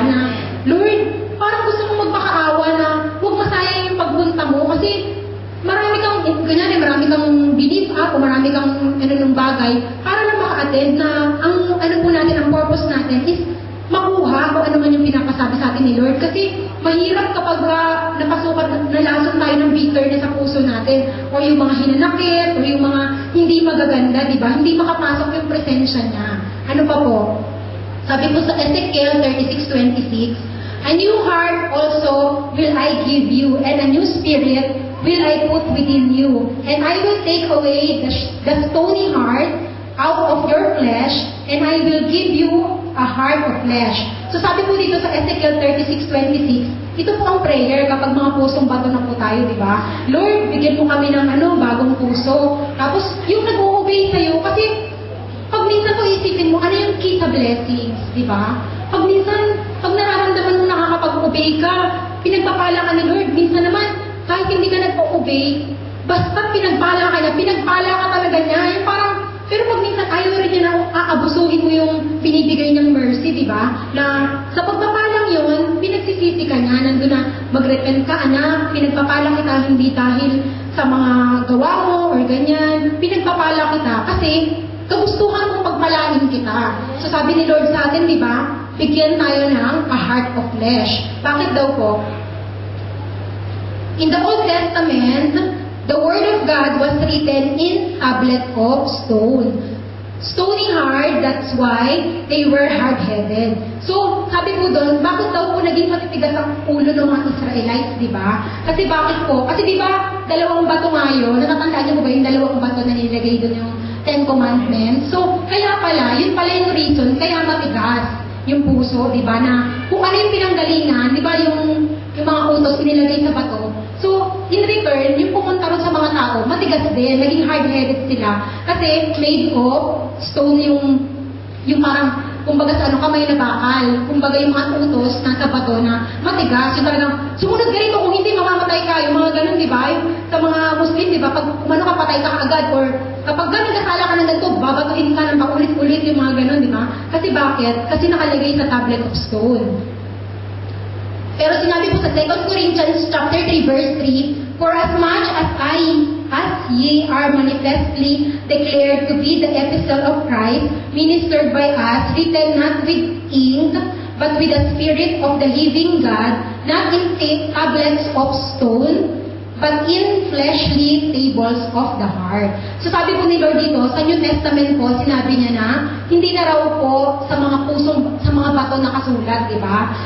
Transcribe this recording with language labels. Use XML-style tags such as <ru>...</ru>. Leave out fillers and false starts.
<tl>Na, Lord, parang gusto mo magpakaawa na huwag masayang yung pagpunta mo kasi marami kang belief o marami kang ng bagay para lang maka-attend na ang po natin, ang purpose natin is makuha kung ano man yung pinapasabi sa atin ni Lord. Kasi mahirap kapag nalason tayo ng bitterness sa puso natin o yung mga hinanakit o yung mga hindi magaganda, di ba? Hindi makapasok yung presensya niya. Ano pa po? Sabi po sa</tl> <en>Ezekiel 36:26, a new heart also will I give you, and a new spirit will I put within you. And I will take away the stony heart out of your flesh, and I will give you a heart of flesh.</en> <tl>So sabi po dito sa Ezekiel 36:26, ito po ang prayer kapag mga pusong bato na po tayo, di ba? Lord, bigyan mo kami ng bagong puso. Tapos yung nag-o-obey sa'yo, kasi pag minsan po isipin mo, ano yung key sa blessings, di ba? Pag minsan, pag nararamdaman mo nakakapag-obey ka, pinagpapala ka ni Lord. Minsan naman, kahit hindi ka nagpa-obey, basta pinagpala ka na, pinagpala ka talaga niya. Yung parang, pero pag minsan ayaw rin niya na aabusuhin mo yung binibigay niyang mercy, di ba? Na sa pagpapalang yun, pinagsisisi ka niya, nandun na mag-repent ka, anak, pinagpapala kita hindi dahil sa mga gawa mo or ganyan, pinagpapala kita kasi kagustuhan mong pagpalain kita. So sabi ni Lord sa atin, di ba? Bigyan tayo ng</tl> <en>a heart of flesh.</en> <tl>Bakit daw po?</tl> <en>In the Old Testament, the Word of God was written in tablet of stone. Stony hard, that's why they were hard-headed.</en> <tl>So, sabi po doon, bakit daw po naging matitigas ang ulo ng mga Israelites, di ba? Kasi bakit po? Kasi di ba, dalawang bato ngayon, natatandaan niyo po ba yung dalawang bato na nilagay doon yung Ten Commandments? So, kaya pala, yun pala yung reason, kaya matigas yung puso, di ba? Na kung ano yung pinanggalingan, di ba yung mga utos pinilagay sa bato.</tl> <en>So, in return,</en> <tl>yung pumunta ron sa mga tao, matigas din, naging hard-headed sila. Kasi</tl> <en>made of stone</en> <tl>yung parang, kumbaga sa ano, kamay na bakal. Kumbaga yung mga utos nasa bato na matigas. Yung talagang, sumunod ganito, kung hindi mamamatay ka. Yung mga ganun, di ba? Sa mga Muslim, di ba? Pag umano ka, patay ka agad. Or kapag ganun kasala ka ng ganito, babatuin ka ng paulit-ulit yung mga ganun, di ba? Kasi bakit? Kasi nakalagay sa</tl> <en>tablet of stone.</en> <tl>Pero sinabi po sa</tl> <en>2 Corinthians chapter 3 verse 3, for as much as ye are manifestly declared to be the epistle of Christ, ministered by us, written not with ink, but with the Spirit of the living God, not in tablets of stone, but in fleshly tables of the heart.</en> <tl>So sabi po ni Lord dito, sa New Testament po, sinabi niya na, hindi na raw po sa mga pusong, sa mga bato nakasulat, di ba?</tl>